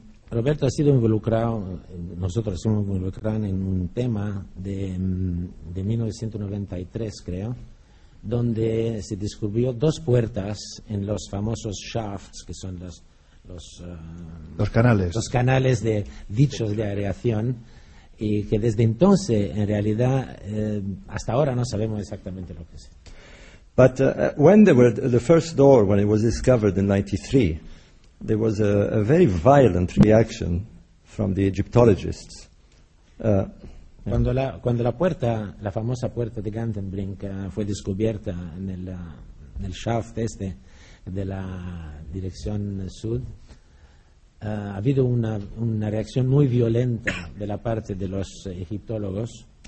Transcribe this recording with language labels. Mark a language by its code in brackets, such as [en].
[es] Roberto ha sido involucrado, nosotros hemos involucrado en un tema de 1993, creo, donde se descubrió dos puertas en los famosos shafts, que son los canales. Los canales de dichos de aireación, y que desde entonces, en realidad, hasta ahora no sabemos exactamente lo que es. [en] But when there were the first door, when it was discovered in 93, there was a very violent reaction from the Egyptologists. [es] Cuando la puerta, la famosa puerta de Gantenbrink, fue descubierta nel shaft este della dirección sud, ha habido una reacción muy violenta de la parte de los egiptólogos.